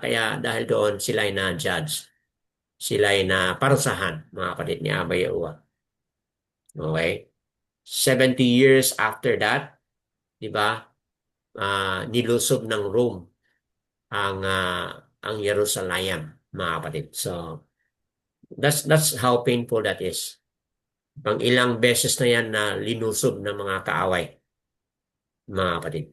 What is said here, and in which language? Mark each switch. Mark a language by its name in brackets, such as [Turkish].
[Filipino] Kaya dahil doon sila ay na-judge. Sila ay naparusahan, mga kapatid ni Abba Yahuwah. Okay? 70 years after that, di ba, nilusob ng Rome ang Jerusalem, mga kapatid. [English] So, that's how painful that is. [Filipino] Pang ilang beses na yan na linusob ng mga kaaway, mga kapatid.